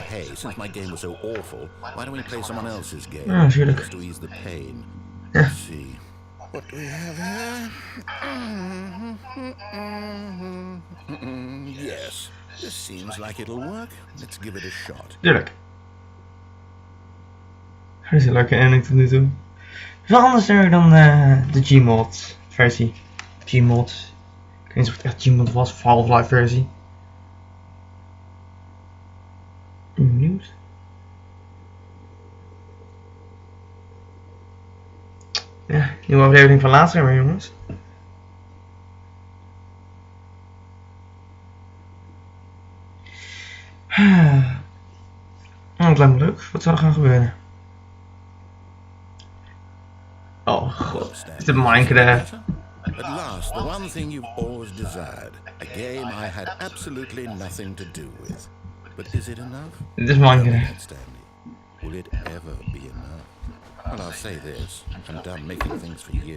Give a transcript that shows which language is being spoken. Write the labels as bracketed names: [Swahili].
[English] Hey, since my game was so awful, why don't we play someone else's game? [Dutch] Ja, natuurlijk. [English] Just to ease the pain. [Dutch] Ja. [English] Let's see. What do we have here? Yes. This seems like it'll work. Let's give it a shot. [Dutch] Tuurlijk. Dat is een leuke ending tot nu toe. Wel anders dan de Gmod versie. Gmod. Ik weet niet of het echt Gmod was of Half-Life versie. Nieuws. Ja, nieuwe aflevering van LATERZZZ weer, jongens. Het lijkt me leuk. Wat zou er gaan gebeuren? Oh god, is het Minecraft? [English] At last, the one thing you've always desired. A game I had absolutely nothing to do with. But is it enough? [Dutch] Dit is Minecraft. [English] Stanley, will it ever be enough? Well, I'll say this. I'm done making things for you.